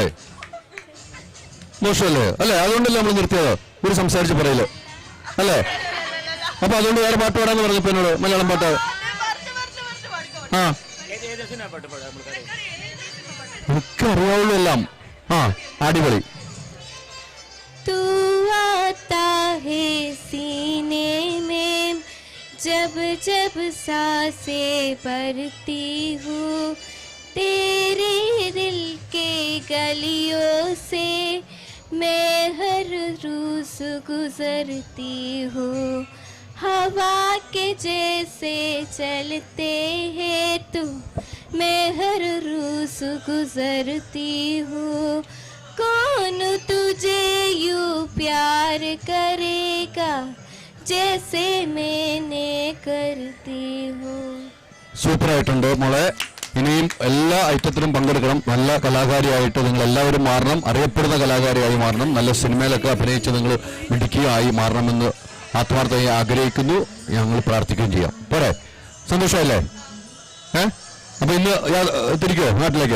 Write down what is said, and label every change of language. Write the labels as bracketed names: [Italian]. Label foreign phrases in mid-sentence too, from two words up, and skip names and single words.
[Malayalam] മോശമല്ലേ? അല്ലേ? അതുകൊണ്ടല്ലേ നമ്മൾ നിർത്തിയത്, ഒരു സംസാരിച്ച് പറയല് അല്ലേ? അപ്പൊ അതുകൊണ്ട് വേറെ പാട്ട് പാടാന്ന് പറഞ്ഞപ്പോ എന്നോട് മലയാളം പാട്ട്. ആ എനിക്ക് അറിയാവുള്ളൂ എല്ലാം. ആ അടിപൊളി. [Hindi] तू आता है सीने में जब जब सांसें भरती हूँ, तेरे दिल के गलियों से मैं हर रोज गुजरती हूँ. हवा के जैसे चलते हैं तू, मैं हर रोज गुजरती हूँ. कौन तुझे यूं प्यार करेगा जैसे मैंने करती हूँ. [Malayalam] സൂപ്പറായിട്ടുണ്ട് മോളെ. ഇനിയും എല്ലാ ഐറ്റത്തിലും പങ്കെടുക്കണം. നല്ല കലാകാരിയായിട്ട് നിങ്ങൾ എല്ലാവരും മാറണം, അറിയപ്പെടുന്ന കലാകാരിയായി മാറണം, നല്ല സിനിമയിലൊക്കെ അഭിനയിച്ച് നിങ്ങൾ മിടുക്കിയായി മാറണമെന്ന് ആത്മാർത്ഥമായി ആഗ്രഹിക്കുന്നു. ഞങ്ങൾ പ്രാർത്ഥിക്കുകയും ചെയ്യാം. പോരെ? സന്തോഷമല്ലേ? അപ്പൊ ഇന്ന് തിരിക്കോ നാട്ടിലേക്ക്?